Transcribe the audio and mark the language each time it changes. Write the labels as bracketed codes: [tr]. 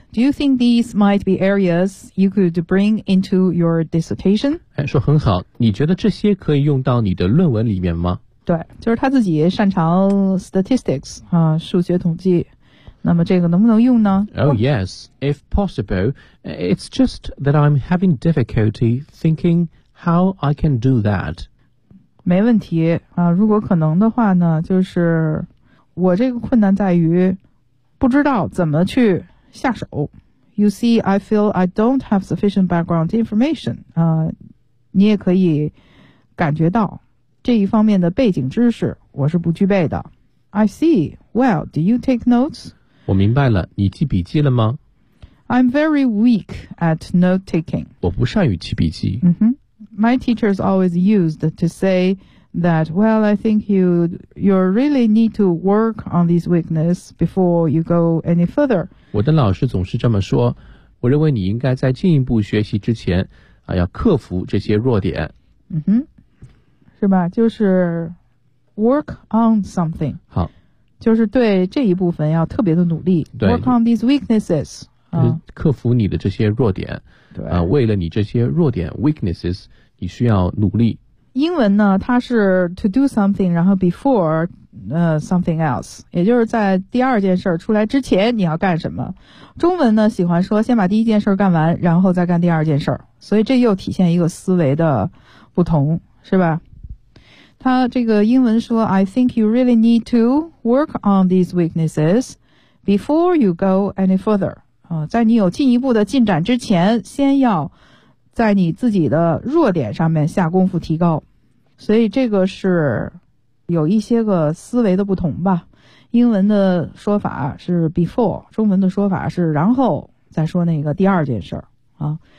[en] Do you think these might be areas you could bring into your dissertation? [zh] 说很好，你觉得这些可以用到你的论文里面吗？对，就是他自己擅长 statistics 啊，数学统计。那么这个能不能用呢 [en] ？Oh yes, if possible. It's just that I'm having difficulty thinking how I can do that. [zh] 没问题啊，如果可能的话呢，就是我这个困难在于不知道怎么去下手。 [en] You see, I feel I don't have sufficient background information. [zh] 你也可以感觉到这一方面的背景知识我是不具备的。 [en] I see. Well, do you take notes? [zh] 我明白了，你记笔记了吗？ [en] I'm very weak at note-taking. [zh] 我不善于记笔记。 [en] My teachers always used to say that, well, I think you really need to work on these weaknesses before you go any further. [zh] 我的老师总是这么说，我认为你应该在进一步学习之前，要克服这些弱点。是吧？就是 [en] work on something. [zh] 好。就是对这一部分要特别的努力。对。 [en] Work on these weaknesses. [zh] 克服你的这些弱点，对，为了你这些弱点 weaknesses， 你需要努力。英文呢，它是 [en] to do something， [zh] 然后 [en] before something else， [zh] 也就是在第二件事出来之前你要干什么。中文呢，喜欢说先把第一件事干完，然后再干第二件事，所以这又体现一个思维的不同，是吧？它这个英文说 [en] I think you really need to work on these weaknesses before you go any further。 [zh] 在你有进一步的进展之前，先要在你自己的弱点上面下功夫提高，所以这个是有一些个思维的不同吧。英文的说法是 before， 中文的说法是然后再说那个第二件事儿啊。